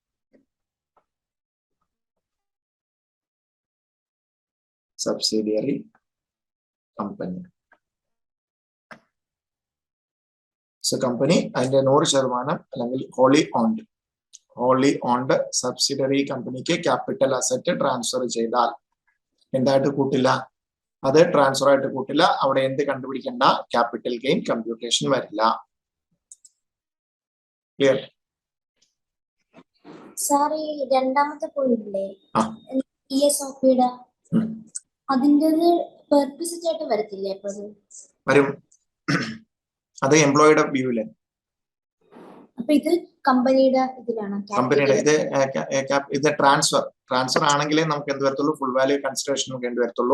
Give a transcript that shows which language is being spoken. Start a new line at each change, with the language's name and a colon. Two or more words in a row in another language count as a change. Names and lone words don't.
English: So company and a wholly owned subsidiary company
Malayalam: ke
English: capital asset transfer
Malayalam: ചെയ്താൽ ഉണ്ടായിട്ട് കൂടില്ല അത് ട്രാൻസ്ഫർ ആയിട്ട് കൂടില്ല അവിടെ എന്ന് കണ്ടുപിടിക്കണ്ട
English: capital gain computation
Malayalam: varilla.
English: Clear? Sorry,
Malayalam: രണ്ടാമത്തെ പോയിന്റ് ഇല്ലേ ESOP യുടെ അതിന്റെ purpose ആയിട്ട് വരത്തില്ലേ അപ്പോൾ വരും. അത് എംപ്ലോയിയുടെ വ്യൂവില്. അപ്പൊ ഇത് കമ്പനിയുടെ ഇതിലാണ്, കമ്പനിയുടെ ഇത് ട്രാൻസ്ഫർ ആണെങ്കിലേ നമുക്ക് എന്ത് വരത്തുള്ളൂ,
English: full value consideration
Malayalam: വേണ്ടി വരത്തുള്ളൂ.